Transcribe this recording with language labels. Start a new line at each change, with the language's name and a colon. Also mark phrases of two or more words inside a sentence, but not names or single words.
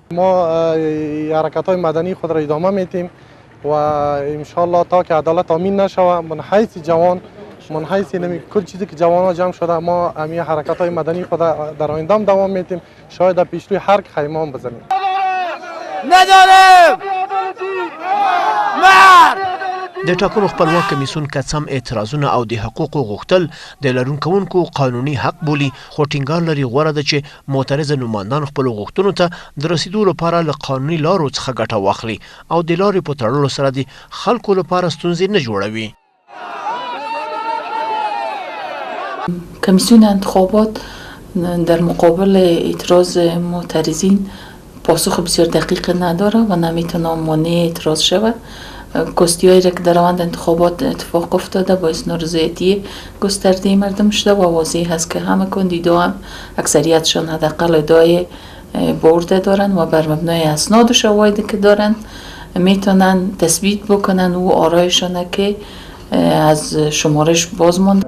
Persian: ما حرکات های مدنی خود را ادامه میدیم و
Arabic: ان شاء الله
Persian: تا که عدالت آمین نشود من حیث جوان من حیث نمی کل چیزی که جوانان جمع شده ما امی حرکات های مدنی خود در آینده هم دوام میدیم. شاید در پیش روی هر خیمه هم بزنیم. نداریم
Pashto: د ټاکنو خپلواک کمیسیون که څه هم اعتراضونه او د حقوقو غوښتل د لرونکوونکو قانوني حق بولي، خو ټینګار لري غوره ده چې معترضه نوماندان خپلو غوښتنو ته د رسیدو لپاره له قانوني لارو څخه ګټه واخلي او د لارې په تړلو سره د خلکو لپاره ستونزې نه جوړوي.
Persian: کمیسیون انتخابات در مقابل اعتراض معترضین پاسخ بسیار دقیق نداره و نمیتونه مانع اعتراض شود. کستی‌هایی را که در روند انتخابات اتفاق افتاده باعث نارضایتی گسترده مردم شده و واضح هست که همه کاندیدا هم اکثریتشان حداقل ادعای برده دارن و بر مبنای اسناد و شواهدی که دارن میتونن تثبیت بکنن و آرایشان که از شمارش باز ماند.